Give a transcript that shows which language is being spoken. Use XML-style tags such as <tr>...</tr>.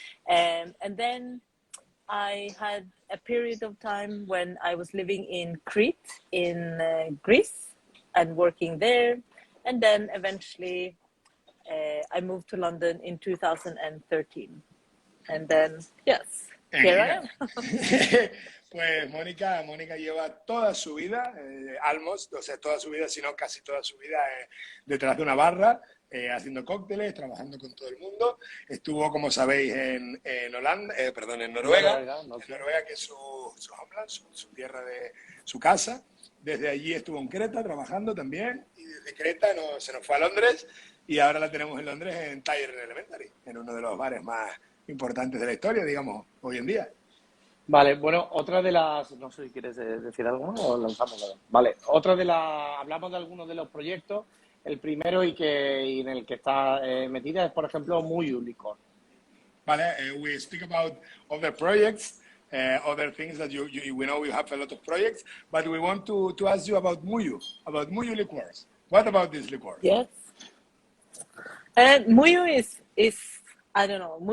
<en>And then I had a period of time when I was living in Crete in Greece and working there. And then eventually I moved to London in 2013. And then, yes, here I am.</en> <es>Pues Mónica lleva toda su vida, almost, o sea, toda su vida, sino casi toda su vida detrás de una barra, haciendo cócteles, trabajando con todo el mundo. Estuvo, como sabéis, en Noruega. En Noruega, que es su homeland, su tierra su casa. Desde allí estuvo en Creta trabajando también. Y desde Creta se nos fue a Londres y ahora la tenemos en Londres en Tire Elementary, en uno de los bares más importantes de la historia, digamos, hoy en día. Vale, bueno, otra de las, no sé si quieres decir algo ¿no? O lanzamos nada. Vale, otra de las, hablamos de algunos de los proyectos. El primero y en el que está metida es, por ejemplo, Muyu Licor.</es> <en>Vale, we speak about other projects, other things that we know we have a lot of projects, but we want to ask you about Muyu liqueurs. What about this liqueur? Yes. And Muyu is I don't know.</en>